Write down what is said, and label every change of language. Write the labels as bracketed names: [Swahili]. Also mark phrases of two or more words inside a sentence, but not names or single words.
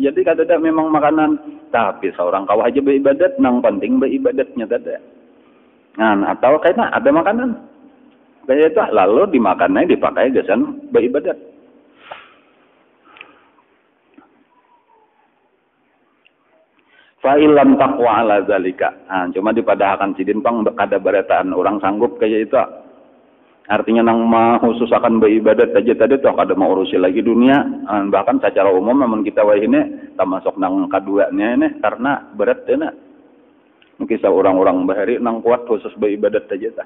[Banjar] Jadi kada ada memang makanan, tapi seorang kawah aja beribadat, nang penting beribadatnya ada. Nah, atau kayaknya ada makanan kayak itu lalu dimakannya dipakai gasan beribadat. [Arabic] Fa'ilam taqwa ala zalika. [Banjar] Nah, cuma dipadahkan sidin pang kada barataan orang sanggup kayak itu. Artinya nang khusus akan beribadat aja tadi toh kada mau urusi lagi dunia. Bahkan secara umum memang kita wah ini termasuk nang keduanya ini karena berat ya. Kisah orang-orang bahari nang kuat khusus beribadat saja tah.